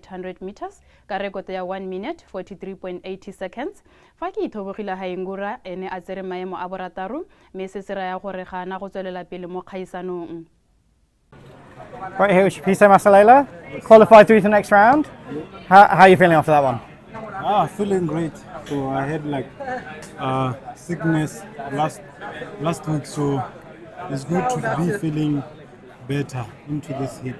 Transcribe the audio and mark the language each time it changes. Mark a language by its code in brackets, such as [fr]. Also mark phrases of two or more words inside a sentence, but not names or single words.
[tn] 800 meters ka rekoto ya 1 minute 43.80 seconds fa ke ithobogile Haingura ene a tsere maemo a borataru mme se se raya gore ga ana go tswelela pele mo kgaisanong. [en] Right here, Shapisa Masalela, qualified through to the next round. How are you feeling after that one? Feeling great. So I had like sickness last week, so it's good to be feeling better into this heat.